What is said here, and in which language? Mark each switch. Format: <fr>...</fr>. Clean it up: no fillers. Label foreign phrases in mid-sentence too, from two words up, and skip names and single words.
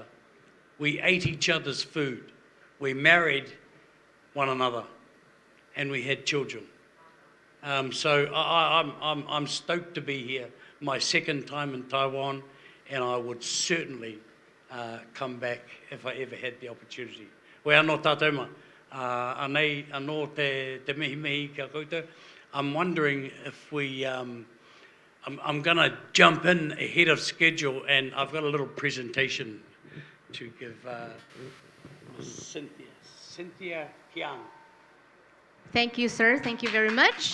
<en>We ate each other's food. We married one another, and we had children. So I'm stoked to be here. My second time in Taiwan, and I would certainly come back if I ever had the opportunity.</en> <mi>Wē anō tātou ma, anei anō te mihi kia koutou.</mi> <en>I'm wondering if we, I'm going to jump in ahead of schedule, and I've got a little presentation to give Cynthia Kiang. Thank you, sir. Thank you very much.</en>